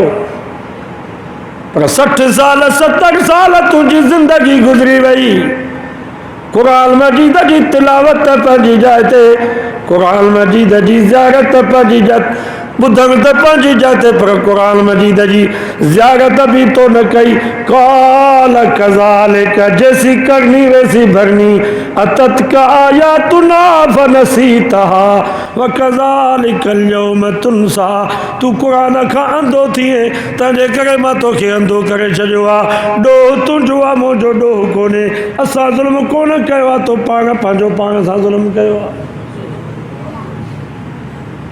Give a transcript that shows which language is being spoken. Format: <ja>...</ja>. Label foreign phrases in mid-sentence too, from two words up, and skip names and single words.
<sd>पर 60 साल 70 साल तुंहिंजी ज़िंदगी गुज़री वई क़ुरान मजीद जी तिलावत पंहिंजी जाइ ते, क़ुरान मजीद जी ज़ियारत पंहिंजी जाइ ॿुधण त पंहिंजी जाइ ते, पर क़ुरान मजीद जी ज़ियारत बि तो न कई।</sd> <ar>قال كذلك</ar> <hi>जैसी करनी वैसी भरनी</hi> <ar>أتتك آياتنا فنسيتها وكذلك اليوم تنسى.</ar> <sd>तू क़ुरान खां अंधो थिए तंहिंजे करे मां तोखे अंधो करे छॾियो आहे। ॾोह तुंहिंजो आहे मुंहिंजो ॾोह कोन्हे, असां ज़ुल्म कोन कयो आहे, तो पाण पंहिंजो पाण सां ज़ुल्म कयो आहे।</sd>